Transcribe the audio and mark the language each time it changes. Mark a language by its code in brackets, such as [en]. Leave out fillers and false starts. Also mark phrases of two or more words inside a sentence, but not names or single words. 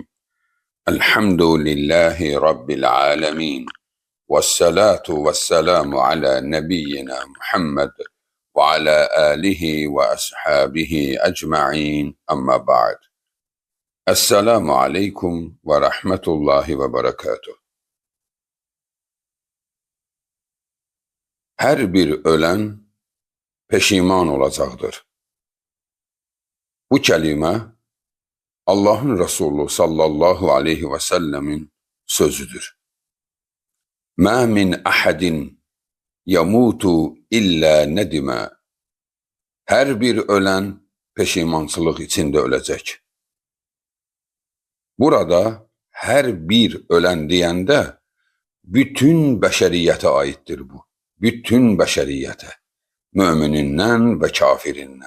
[ar] الحمد لله رب العالمين، والصلاة والسلام على نبينا محمد وعلى آله وأصحابه أجمعين. أما بعد. السلام عليكم ورحمة الله وبركاته. [az] Her bir ölen peşiman olacaqdır. Bu kəlmə Allahın Resulü [ar] صلى الله عليه وسلم [az] sözüdür. [ar] ما من أحد يموت إلا ندم. [az] Her bir ölen peşimançılıq içində öləcək. Burada her bir ölen deyəndə bütün bəşəriyyətə aiddir bu. Bütün bəşəriyyətə. Müminindən ve kafirindən.